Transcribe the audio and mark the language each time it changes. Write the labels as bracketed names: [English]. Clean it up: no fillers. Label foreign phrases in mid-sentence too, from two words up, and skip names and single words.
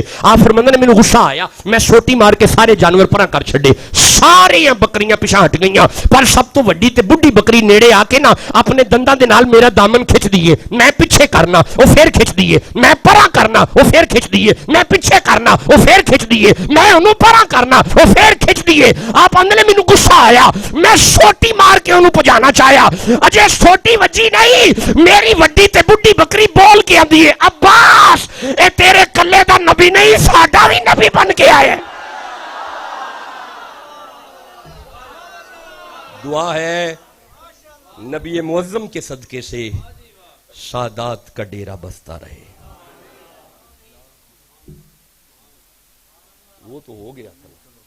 [Punjabi] آپ فرماندے نے مینوں غصہ آیا میں سوٹی مار کے سارے جانور پراں کر چھڈے. ساریاں بکریاں پیچھے ہٹ گئیاں پر سب تو وڈی تے بڈھی بکری نیڑے آ کے نا اپنے دنداں دے نال میرا دامن کھچ دیے. میں پیچھے کرنا وہ پھر کھچ دیے میں پراں کرنا وہ پھر کھچ دیے میں پیچھے کرنا وہ پھر کھچ دیے میں انہوں پراں کرنا وہ پھر کھچ دیے. آپ اندر مینوں غصہ آیا میں سوٹی مار کے انہوں پجانا چاہیا اجے سوٹی وجی نہیں میری وڈی تے بڈھی بکری بول کے آندی ہے عباس اے تیرے کلے دا نبی نہیں ساڈا بھی نبی بن کے آئے. [Urdu] دعا ہے نبی معظم کے صدقے سے سادات کا ڈیرا بستا رہے. وہ تو ہو گیا تھا.